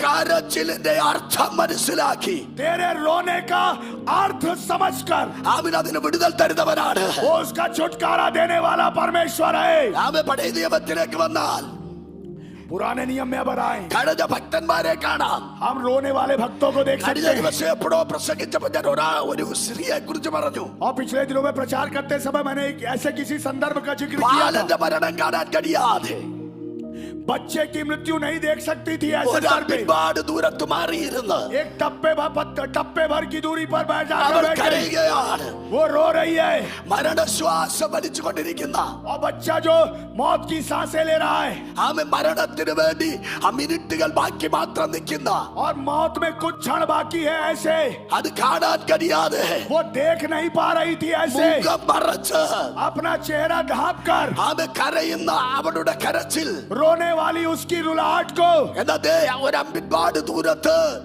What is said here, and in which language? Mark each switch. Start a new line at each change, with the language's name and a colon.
Malayalam: കരച്ചിലിന്റെ അർത്ഥം മനസ്സിലാക്കി
Hindi: तेरे रोने का अर्थ समझकर
Malayalam: അവൻ അതിന് വിടുതൽ തരുന്നവനാണ്.
Hindi: वो उसका छुटकारा देने वाला परमेश्वर है.
Malayalam: അവൻ പഴയ നിയമത്തിലേക്ക് വന്നാൽ
Hindi: पुराने नियम में अब आए,
Malayalam: കഴിഞ്ഞ ഭക്തന്മാരെ കാണാം.
Hindi: हम रोने वाले भक्तों को देख
Malayalam: കഴിഞ്ഞ
Hindi: सकते हैं.
Malayalam: ദിവസം എപ്പോഴോ പ്രസംഗിച്ചപ്പോൾ ഞാൻ ഒരു സ്ത്രീയെ കുറിച്ച് പറഞ്ഞു.
Hindi: और पिछले दिनों में प्रचार करते समय मैंने एक ऐसे किसी संदर्भ का जिक्र किया था.
Malayalam: ബാലന്റെ മരണം കാണാൻ കഴിയാതെ
Hindi: बच्चे की मृत्यु नहीं देख सकती थी ऐसे
Malayalam: ഒരാൾ
Hindi: स्तर पे.
Malayalam: ഒരുപാട് ദൂരത്ത് മാറിയിരുന്ന്
Hindi: एक टप्पे भर की दूरी पर बैठ
Malayalam: അവൾ
Hindi: जाकर बैठ गई.
Malayalam: കരയുകയാണ്.
Hindi: वो रो रही है.
Malayalam: മരണശ്വാസം വലിച്ചുകൊണ്ടിരിക്കുന്ന
Hindi: और बच्चा जो मौत की सांसें ले रहा है,
Malayalam: അവൻ മരണത്തിന് വേണ്ടി ആ മിനിറ്റുകൾ ബാക്കി മാത്രം നിൽക്കുന്ന
Hindi: और मौत में कुछ क्षण बाकी है ऐसे,
Malayalam: അത് കാണാൻ കഴിയാതെ
Hindi: वो देख नहीं पा रही थी ऐसे,
Malayalam: മുഖം മറച്ച്
Hindi: अपना चेहरा ढांप कर
Malayalam: അവൻ കരയുന്ന അവളുടെ കരച്ചിൽ
Hindi: रोने वाली उसकी रुलाहट को,
Malayalam: എന്നതേ ഒരമ്പിൻപാട് ദൂരത്ത്